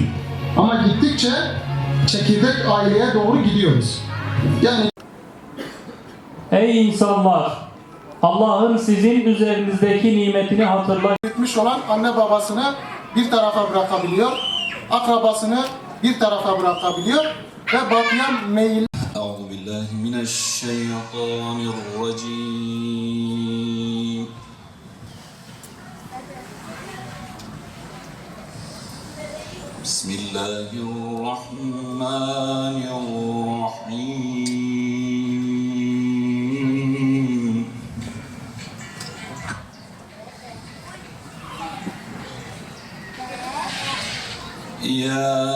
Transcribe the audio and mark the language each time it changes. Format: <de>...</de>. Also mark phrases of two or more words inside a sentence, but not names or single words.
<tr>Ama gittikçe çekirdek aileye doğru gidiyoruz. Yani Ey insanlar! Allah'ın sizin üzerinizdeki nimetini hatırlayın. gitmiş olan anne babasını bir tarafa bırakabiliyor, akrabasını bir tarafa bırakabiliyor ve batıya meyil.</tr> <ar>أعوذ بالله من الشيطان الرجيم بسم الله الرحمن الرحيم يا</ar>